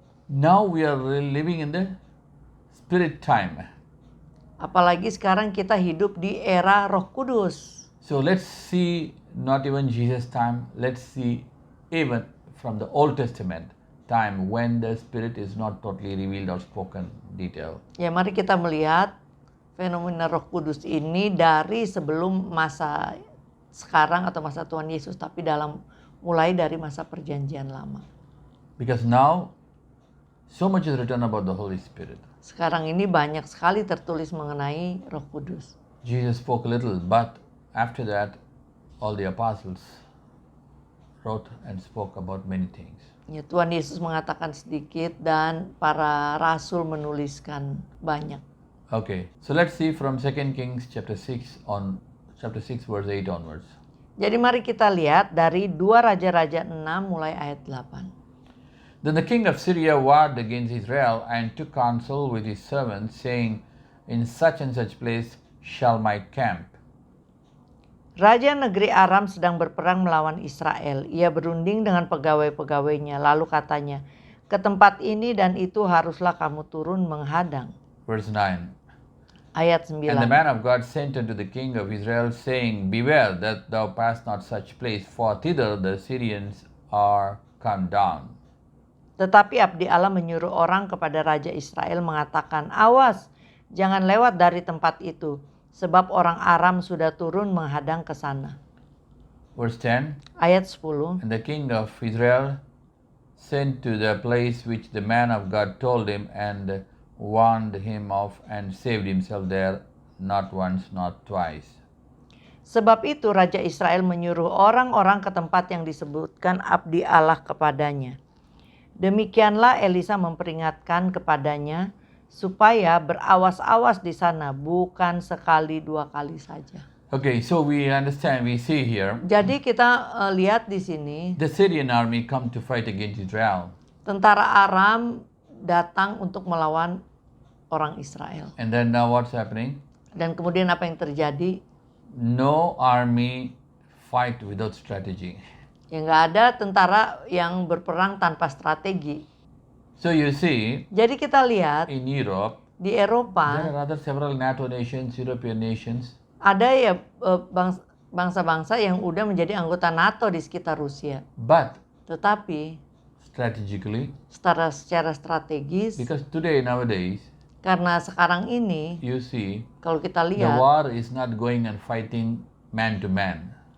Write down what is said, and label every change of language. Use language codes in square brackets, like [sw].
[en] Now we are living in the spirit time. [id] Apalagi sekarang kita hidup di era Roh Kudus. [en] So let's see not even Jesus' time, let's see even from the Old Testament time when the Spirit is not totally revealed or spoken detail. [id] Ya, mari kita melihat fenomena Roh Kudus ini dari sebelum masa sekarang atau masa Tuhan Yesus, tapi mulai dari masa Perjanjian Lama. [en] Because now so much is written about the Holy Spirit. [id] Sekarang ini banyak sekali tertulis mengenai Roh Kudus. [en] Jesus spoke a little, but after that all the apostles wrote and spoke about many things. [id] Ya, Tuhan Yesus mengatakan sedikit dan para rasul menuliskan banyak. [en] Okay, so let's see from 2 Kings chapter 6 verse 8 onwards. [id] Jadi mari kita lihat dari 2 Raja-Raja 6 mulai ayat 8. [en] Then the king of Syria warred against Israel and took counsel with his servants, saying, in such and such place shall my camp. [id] Raja negeri Aram sedang berperang melawan Israel. Ia berunding dengan pegawai-pegawainya. Lalu katanya, ke tempat ini dan itu haruslah kamu turun menghadang. [en] Verse 9. [id] Ayat 9. [en] And the man of God sent unto the king of Israel, saying, beware that thou pass not such place, for thither the Syrians are come down. [id] Tetapi abdi Allah menyuruh orang kepada Raja Israel mengatakan, awas, jangan lewat dari tempat itu, sebab orang Aram sudah turun menghadang ke sana. [en] Verse 10. [id] Ayat 10. [en] And the king of Israel sent to the place which the man of God told him, and warned him of, and saved himself there, not once, not twice. [id] Sebab itu Raja Israel menyuruh orang-orang ke tempat yang disebutkan abdi Allah kepadanya. Demikianlah Elisa memperingatkan kepadanya supaya berawas-awas di sana, bukan sekali 2 kali saja. [en] Okay, so we understand, we see here, [id] Jadi kita lihat di sini [en] the Syrian army come to fight against Israel. [id] tentara Aram datang untuk melawan orang Israel. [en] And then now what's happening? [id] Dan kemudian apa yang terjadi? [en] No army fight without strategy. [id] Ya nggak ada tentara yang berperang tanpa strategi. [en] So you see, [id] Jadi kita lihat [en] in Europe, [id] di [en] there [id] Eropa [en] are other several NATO nations, European nations, [id] ada ya bangsa-bangsa yang udah menjadi anggota NATO di sekitar Rusia. [en] but [id] Tetapi [en] strategically, [id] secara strategis, [en] because today, nowadays, [id] karena sekarang ini [en] you see, [id] kalau kita [en] the [id] lihat [en] war is not going and fighting man to man.